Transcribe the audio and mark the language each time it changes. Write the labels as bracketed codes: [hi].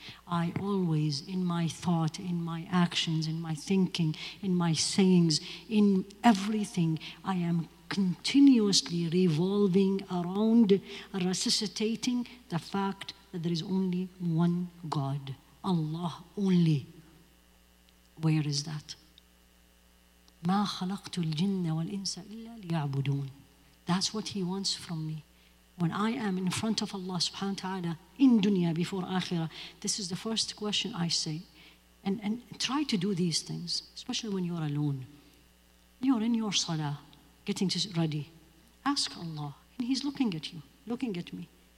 [en] I always, in my thought, in my actions, in my thinking, in my sayings, in everything, I am continuously revolving around, resuscitating the fact that there is only one God, Allah only. Where is that? [ar] ما خلقت الجن والإنس إلا ليعبدون. [en] That's what he wants from me. When I am in front of Allah subhanahu wa ta'ala in dunya before akhirah, this is the first question I say. And try to do these things, especially when you're alone. You're in your salah, getting ready. Ask Allah, and He's looking at you, looking at me.